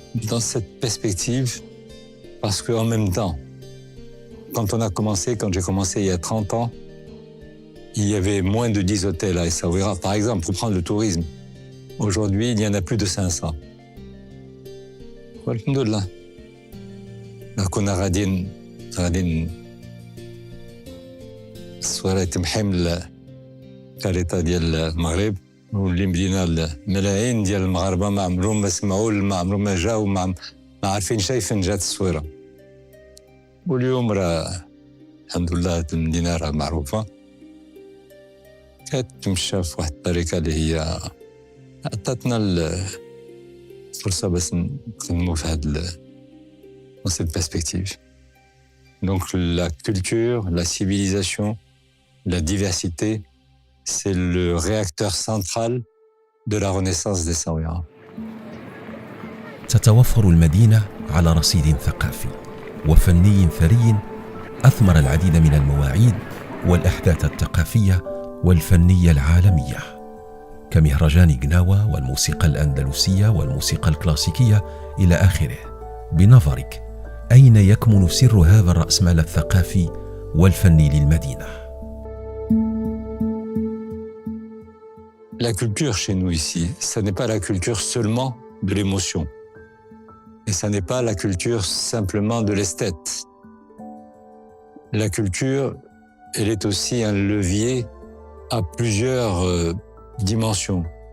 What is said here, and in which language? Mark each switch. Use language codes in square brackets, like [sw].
[fr] dans cette perspective, parce qu'en même temps, quand j'ai commencé il y a 30 ans, il y avait moins de 10 hôtels à Essaouira, par exemple, pour prendre le tourisme. Aujourd'hui, il y en a plus de 500. Alhamdoulilah. [ar] كنا غاديين الصويرة يتمحم الخريطة ديال المغرب، واللي مدينا الملايين ديال المغاربة ما عمرهم ما سمعوا، ما عمرهم ما جاوا، ما عارفين شي فين جات الصويرة. واليوم راه الحمد لله المدينة راه معروفة، كتمشى في واحد الطريقة اللي هي عطاتنا الفرصة باش نخدموا في هاد [fr] dans cette perspective. [ar] Donc la culture, la civilisation, la diversité, c'est le réacteur central de la renaissance d'Essaouira. تتوفر المدينة على رصيد ثقافي وفني ثري أثمر العديد من المواعيد والأحداث الثقافية والفنية العالمية كمهرجان قناوة والموسيقى الأندلسية والموسيقى الكلاسيكية إلى آخره. بنظرك أين يكمن سر هذا الرأسمال الثقافي والفني للمدينة؟ [fr] La culture chez nous ici, ça n'est pas la culture seulement de l'émotion. Et ça n'est pas la culture simplement de l'esthète. La culture, elle est aussi un levier à plusieurs dimensions.